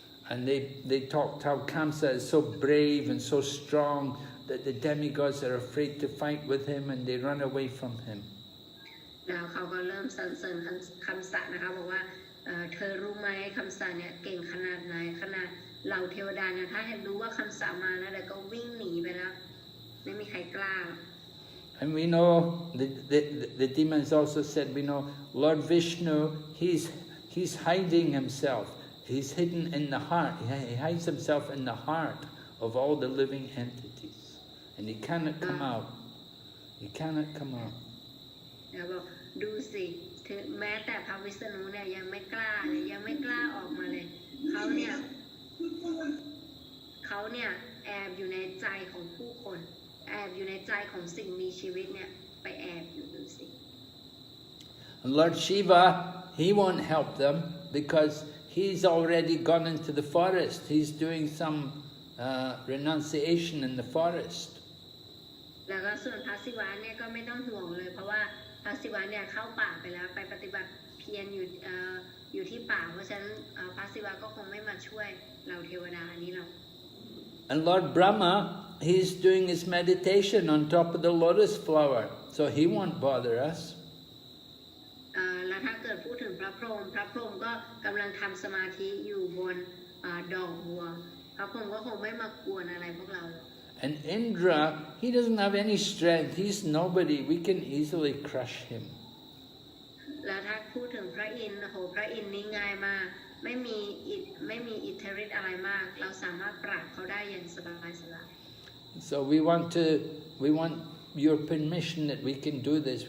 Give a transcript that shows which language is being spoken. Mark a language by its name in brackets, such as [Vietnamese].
[English] And they talked how Kamsa is so brave and so strong that the demigods are afraid to fight with him and they run away from him. [Thai] แล้วเขาก็เริ่มสรรเสริญคำสานะคะบอกว่าเธอรู้ไหมคำสาเนี่ยเก่งขนาดไหนขนาดเหล่าเทวดาเนี่ยถ้าเห็นรู้ว่าคำสามาแล้วเดี๋ยวก็วิ่งหนีไปแล้วไม่มีใครกล้า [English] And we know, the demons also said, we know, Lord Vishnu, he's hiding himself. He's hidden in the heart. He hides himself in the heart of all the living entities. And he cannot come out. He cannot come out. [Thai] แล้วบอกดูสิถึงแม้แต่พระวิษณุเนี่ยยังไม่กล้าเลยยังไม่กล้าออกมาเลยเขาเนี่ยแอบอยู่ในใจของผู้คนแอบอยู่ในใจของสิ่งมีชีวิตเนี่ยไปแอบอยู่ดูสิ [English] And Lord Shiva, he won't help them because he's already gone into the forest. He's doing some renunciation in the forest. [Thai] แล้วก็ส่วนพระศิวะเนี่ยก็ไม่ต้องห่วงเลยเพราะว่าพระศิวะเนี่ยเข้าป่าไปแล้วไปปฏิบัติเพียรอยู่ที่ป่าเพราะฉะนั้นพระศิวะก็คงไม่มาช่วยเราเทวดาอันนี้หรอก [English] And Lord Brahma, he's doing his meditation on top of the lotus flower, so he won't bother us. [Thai] แล้วถ้าเกิดพูดถึงพระพรหมก็กำลังทำสมาธิอยู่บนดอกบัวพระพรหมก็คงไม่มากวนอะไรพวกเรา [English] And Indra, he doesn't have any strength. He's nobody. We can easily crush him. [Thai] แล้วถ้าพูดถึงพระอินทร์พระอินทร์นี่ง่ายมากไม่มีอิทธิฤทธิ์อะไรมากเราสามารถปราบเขาได้อย่างสบายๆ [English] So we want your permission that we can do this.